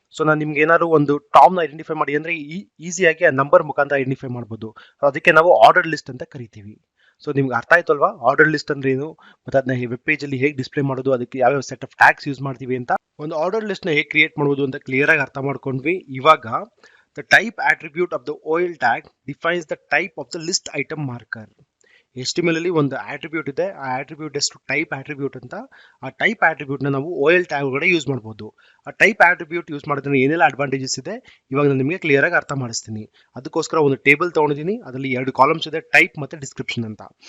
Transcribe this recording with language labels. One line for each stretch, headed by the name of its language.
Kannada: So ನಾನು ನಿಮ್ಗೆ ಏನಾದ್ರು ಒಂದು ಟಾಮ್ ನ ಐಡೆಂಟಿಫೈ ಮಾಡಿ ಅಂದ್ರೆ ಈಸಿಯಾಗಿ ಆ ನಂಬರ್ ಮುಖಾಂತರ ಐಡೆಂಟಿಫೈ ಮಾಡಬಹುದು. ಅದಕ್ಕೆ ನಾವು ಆರ್ಡರ್ ಲಿಸ್ಟ್ ಅಂತ ಕರಿತೀವಿ. ಸೊ ನಿಮ್ಗೆ ಅರ್ಥ ಆಯ್ತು ಅಲ್ವಾ ಆರ್ಡರ್ ಲಿಸ್ಟ್ ಅಂದ್ರೆ ಏನು, ಮತ್ತೆ ಅದನ್ನ ವೆಬ್ ಪೇಜ್ ಅಲ್ಲಿ ಹೇಗೆ ಡಿಸ್ಪ್ಲೇ ಮಾಡೋದು, ಅದಕ್ಕೆ ಯಾವ ಸೆಟ್ ಆಫ್ ಟ್ಯಾಗ್ಸ್ ಯೂಸ್ ಮಾಡ್ತೀವಿ ಅಂತ. ಒಂದು ಆರ್ಡರ್ ಲಿಸ್ಟ್ ನ ಹೇಗೆ ಕ್ರಿಯೇಟ್ ಮಾಡಬಹುದು ಅಂತ ಕ್ಲಿಯರ್ ಆಗಿ ಅರ್ಥ ಮಾಡ್ಕೊಂಡ್ವಿ.
English: ಇವಾಗ the type attribute of the OL tag defines the type of the list item marker.
Kannada: HTML ಅಲ್ಲಿ ಒಂದು ಆಟ್ರಿಬ್ಯೂಟ್ ಇದೆ, ಆ ಆಟ್ರಿಬ್ಯೂಟ್ ಎಷ್ಟು ಟೈಪ್ ಆಟ್ರಿಬ್ಯೂಟ್ ಅಂತ. ಆ ಟೈಪ್ ಆಟ್ರಿಬ್ಯೂಟ್ ನ ನಾವು OL ಟ್ಯಾಗ್ ಒಳಗಡೆ ಯೂಸ್ ಮಾಡಬಹುದು. ಆ ಟೈಪ್ ಆಟ್ರಿಬ್ಯೂಟ್ ಯೂಸ್ ಮಾಡೋದ್ರಿಂದ ಏನೆಲ್ಲ ಅಡ್ವಾಂಟೇಜಸ್ ಇದೆ ಇವಾಗ ನಾನು ನಿಮಗೆ ಕ್ಲಿಯರ್ ಆಗಿ ಅರ್ಥ ಮಾಡಿಸ್ತೀನಿ. ಅದಕ್ಕೋಸ್ಕರ ಒಂದು ಟೇಬಲ್ ತಗೊಂಡಿದ್ದೀನಿ, ಅದರಲ್ಲಿ 2 ಕಾಲಮ್ಸ್ ಇದೆ, ಟೈಪ್ ಮತ್ತೆ ಡಿಸ್ಕ್ರಿಪ್ಷನ್ ಅಂತ.